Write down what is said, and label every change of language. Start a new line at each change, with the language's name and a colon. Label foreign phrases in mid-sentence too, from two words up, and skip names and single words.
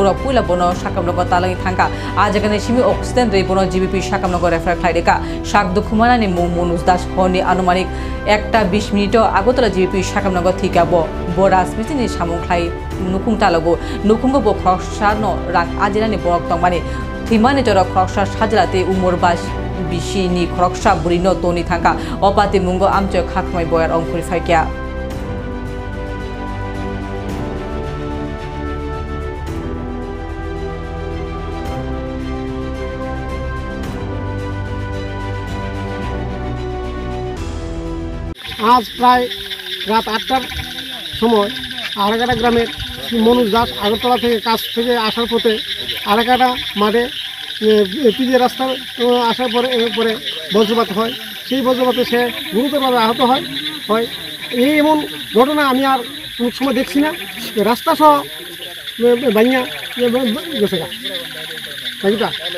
Kok Borok: পুইলা বন শাকামনগ তালাঙি থাঙ্কা আজাগানি সিমি অক্সিজেন রে বন জিবিপি শাকামনগ রেফার খাইরেকা শাক দুখমানানি মুং মনুজ দাস হনি আনুমানিক 1টা 20 মিনিট আগতলা জিবিপি শাকামনগ থিকাব ব রাজমিস্ত্রি সামুংখ্লাই নুকুং তালগো নুকুঙ্গ ব খরকসা ন রাং আজিরানি বরক তংমানি থিমানি জর খরকসা সাজলাতে উমর বাস বিশিনি খরকসা বুড়ি ন তনি থাঙ্কা অপাতি মুঙ্গ আমচয় খাকমাই বয়ার অংকুরি ফাইকিয়া
Bangla: আজ প্রায় রাত 8টার সময় আরাকাটা গ্রামের মনোজ দাস আগরতলা থেকে কাজ থেকে আসার পথে আরাকাটা মাঠে পিজে রাস্তার আসার পরে বজ্রপাত হয়। সেই বজ্রপাতে সে গুরুতরভাবে আহত হয়। এই এমন ঘটনা আমি আর কোনো সময় দেখছি না। রাস্তা সহ ভাঙিয়া গেছে গাড়িটা।